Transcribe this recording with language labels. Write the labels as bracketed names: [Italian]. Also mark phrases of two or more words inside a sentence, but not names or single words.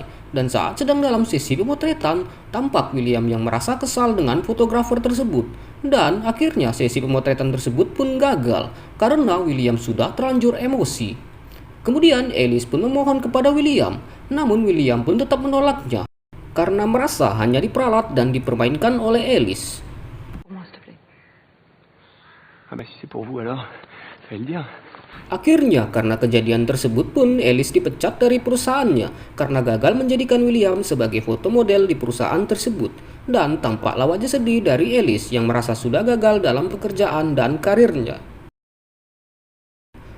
[Indonesian] Dan saat sedang dalam sesi pemotretan, tampak William yang merasa kesal dengan fotografer tersebut. Dan akhirnya sesi pemotretan tersebut pun gagal karena William sudah terlanjur emosi. Kemudian Alice pun memohon kepada William, namun William pun tetap menolaknya karena merasa hanya diperalat dan dipermainkan oleh Alice. [French] Ah bah si c'est pour vous alors, fallait le dire. [Indonesian] Akhirnya karena kejadian tersebut pun Alice dipecat dari perusahaannya karena gagal menjadikan William sebagai foto model di perusahaan tersebut. Dan tampaklah wajah sedih dari Alice yang merasa sudah gagal dalam pekerjaan dan karirnya.